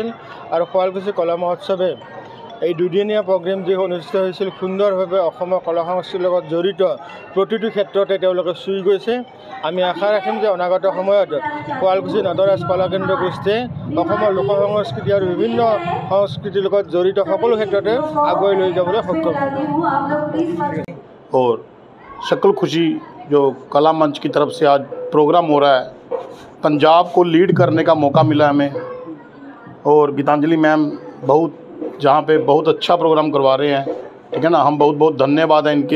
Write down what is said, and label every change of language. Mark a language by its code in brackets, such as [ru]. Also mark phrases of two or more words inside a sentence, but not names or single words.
[as] আৰু শুৱালকুছি কলা মহোৎসৱে এই দুদিনীয়া প্ৰগ্ৰেম যি অনুষ্ঠিত হৈছিল সুন্দৰভাৱে অসমৰ কলা সংস্কৃতিৰ লগত জড়িত প্ৰতিটো ক্ষেত্ৰতে তেওঁলোকে চুই গৈছে। আমি আশা ৰাখিম যে অনাগত সময়ত শুৱালকুছি নটৰাজ কলা কেন্দ্ৰ গোষ্ঠীয়ে অসমৰ লোক সংস্কৃতি আৰু বিভিন্ন সংস্কৃতিৰ লগত জড়িত সকলো ক্ষেত্ৰতে আগুৱাই লৈ যাবলৈ সক্ষম হ'ব। [hi] और शक्ल खुशी जो कला मंच की तरफ से आज प्रोग्राम हो रहा है, पंजाब को लीड करने का मौका मिला हमें। और गीतांजलि मैम जहाँ पे बहुत अच्छा प्रोग्राम करवा रहे हैं, ठीक है ना। हम बहुत धन्यवाद है इनके।